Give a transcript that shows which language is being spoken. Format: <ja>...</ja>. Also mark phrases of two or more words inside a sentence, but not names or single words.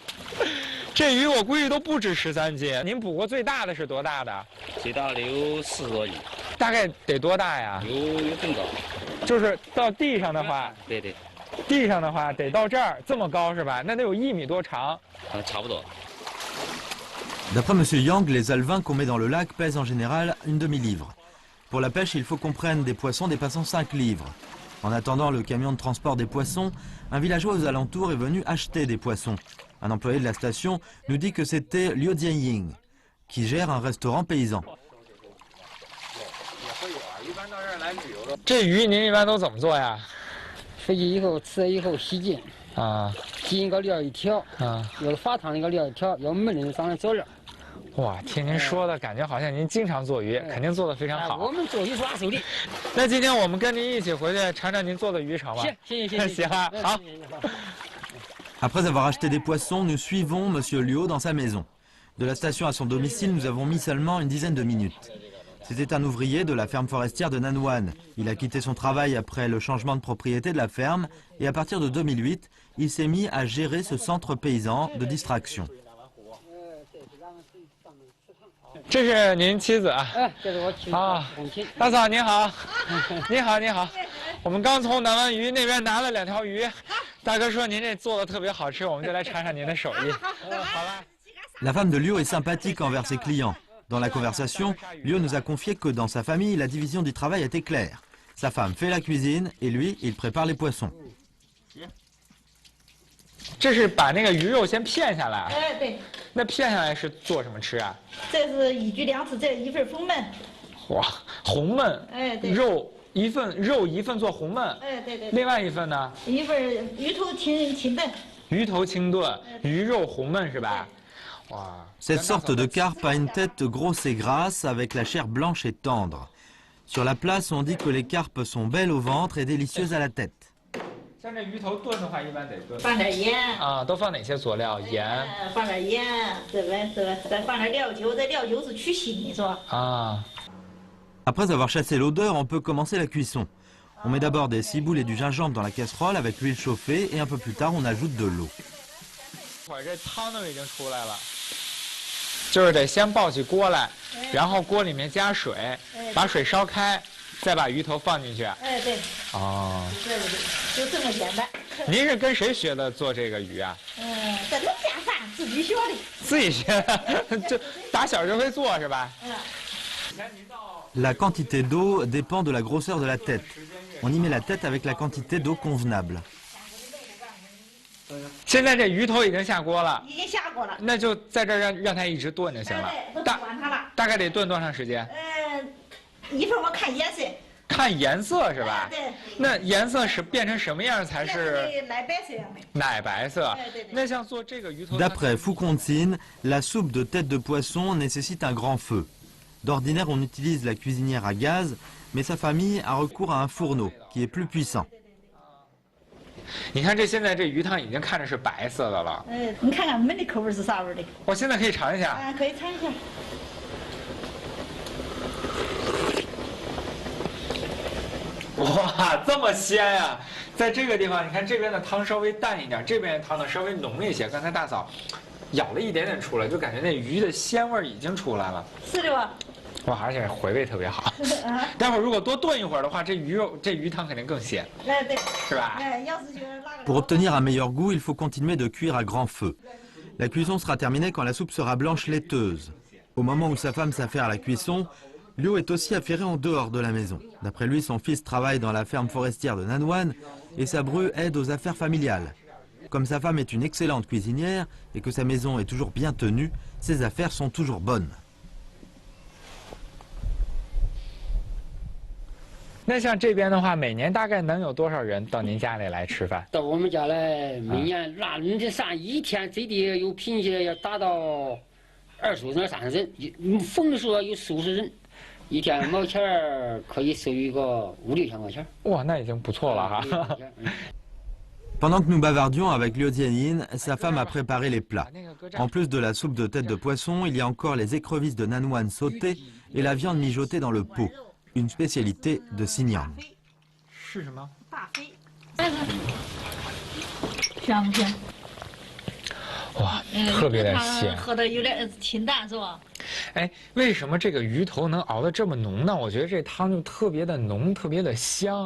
<zh>这鱼我估计都不止13斤。您捕过最大的是多大的？最大的有40多斤。大概得多大呀？有更高。就是到地上的话，对对。地上的话得到这儿这么高是吧？那得有1米多长。差不多。</zh> <fr>D'après M. Yang, les alevins qu'on met dans le lac pèsent en général une demi-livre. Pour la pêche, il faut qu'on prenne des poissons dépassant 5 livres. En attendant le camion de transport des poissons, un villageois aux alentours est venu acheter des poissons. Un employé de la station nous dit que c'était Liu Jianying, qui gère un restaurant paysan.</fr> <zh>这鱼您一般都怎么做呀？回去以后吃了以后洗净，洗一个料一条，有发汤的一个料一条，有焖的上面佐料。哇，听您说的感觉好像您经常做鱼，肯定做得非常好。我们做鱼是拿手的。那今天我们跟您一起回去尝尝您做的鱼成吗？行，行啊，好。</zh> <fr>Après avoir acheté des poissons, nous suivons M. Liu dans sa maison. De la station à son domicile, nous avons mis seulement une dizaine de minutes. C'était un ouvrier de la ferme forestière de Nanwan. Il a quitté son travail après le changement de propriété de la ferme et à partir de 2008, il s'est mis à gérer ce centre paysan de distraction.</fr> <zh>这是您妻子啊？这是我妻子。大嫂您好，您好您好，我们刚从南湾鱼那边拿了2条鱼，大哥说您这做的特别好吃，我们就来尝尝您的手艺。好吧。</zh> <fr>La femme de Liu est sympathique envers ses clients. Dans la conversation, Liu nous a confié que dans sa famille, la division du travail était claire. Sa femme fait la cuisine et lui, il prépare les poissons.</fr> <zh>这是把那个鱼肉先片下来。对。那片下来是做什么吃啊？这是1居2次，这一份红焖。哇，红焖。对。肉一份做红焖。对。另外一份呢？一份鱼头清炖。鱼头清炖，鱼肉红焖是吧？</zh> <fr>Cette sorte de carpe a une tête grosse et grasse avec la chair blanche et tendre. Sur la place, on dit que les carpes sont belles au ventre et délicieuses à la tête.</fr> <zh>像这鱼头炖的话，一般得炖。放点盐啊，都放哪些佐料？盐。放点盐，再放点料酒，这料酒是去腥的，是吧？啊。</zh> <fr>Après avoir chassé l'odeur, on peut commencer la cuisson. On met d'abord des ciboules et du gingembre dans la casserole avec l'huile chauffée et un peu plus tard, on ajoute de l'eau.</fr> <zh>这汤都已经出来了。就是得先抱起锅来，然后锅里面加水，把水烧开，再把鱼头放进去。对。哦。对，就这么简单。您是跟谁学的做这个鱼啊？在农家饭自己学的。自己学的，就打小就会做是吧</zh> <fr>？La quantité d'eau dépend de la grosseur de la tête. On y met la tête avec la quantité d'eau convenable.</fr> <zh>现在这鱼头已经下锅了，已经下锅了，那就在这儿让它一直炖就行了。都炖完它了。大概得炖多长时间？一会儿我看颜色。看颜色是吧？对。那颜色是变成什么样才是？奶白色样的。奶白色。那像做这个鱼头。</zh> <fr>D'après Foucontine, la soupe de tête de poisson nécessite un grand feu. D'ordinaire, on utilise la cuisinière à gaz, mais sa famille a recours à un fourneau qui est plus puissant.</fr> <zh>你看这现在这鱼汤已经看着是白色的了。你看看焖的口味是啥味的？我现在可以尝一下。可以尝一下。哇，这么鲜呀！在这个地方，你看这边的汤稍微淡一点，这边的汤呢稍微浓一些。刚才大嫂舀了一点点出来，就感觉那鱼的鲜味已经出来了。是的吧？哇，而且回味特别好。待会儿如果多炖一会儿的话，这鱼汤肯定更鲜，是吧？</zh> <fr>Pour obtenir un meilleur goût, il faut continuer de cuire à grand feu. La cuisson sera terminée quand la soupe sera blanche laiteuse. Au moment où sa femme s'affaire à la cuisson, Liu est aussi affairé en dehors de la maison. D'après lui, son fils travaille dans la ferme forestière de Nanwan et sa bru aide aux affaires familiales. Comme sa femme est une excellente cuisinière et que sa maison est toujours bien tenue, ses affaires sont toujours bonnes.</fr> <zh>那像这边的话，每年大概能有多少人到您家里来吃饭？到我们家来，每年那你上一天最低有品些要达到25人、30人，逢的时候有40-50人，一天毛钱可以收一个5-6千块钱。哇，那已经不错了哈。</zh> <fr>Pendant que nous bavardions avec Liu Jianyin, sa femme a préparé les plats. En plus de la soupe de tête de poisson, il y a encore les écrevisses de Nanwan sautées et la viande mijotée dans le pot, une spécialité de Xinjiang.</fr> <zh>是什么？香不香？哇，特别的鲜。喝的有点清淡是吧？哎，为什么这个鱼头能熬得这么浓呢？我觉得这汤就特别的浓，特别的香。</zh>